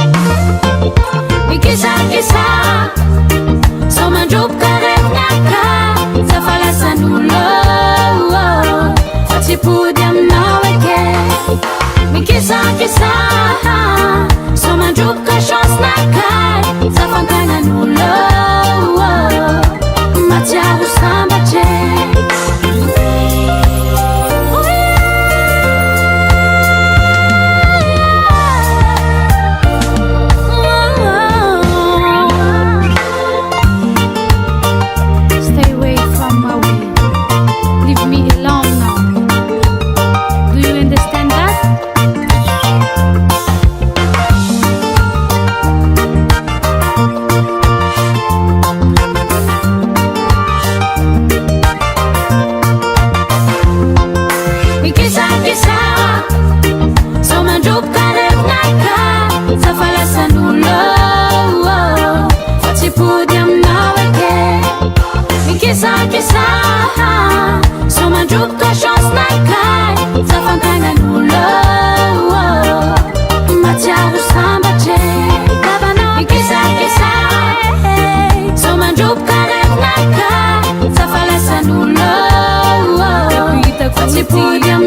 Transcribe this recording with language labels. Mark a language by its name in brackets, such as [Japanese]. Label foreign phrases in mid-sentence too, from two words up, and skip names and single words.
[Malagasy] mikisakisa so mandroboka regnaka zafalasan'olo fa tsy pody aminao eke mikisakisa so mandroboka chancenakay zafantagnan'olo matsiaro sambatre [English] Stay away from my way. Leave me alone now. Do you understand that? [Malagasy] Mikisakisa so mandroboka regnaka zafalasan'olo fa tsy pody aminao eke mikisakisa so mandroboka chancenakay zafantagnan'olo matsiaro sambatre vavanao mikisakisa so mandroboka regnaka zafalasan'olo fa tsy pody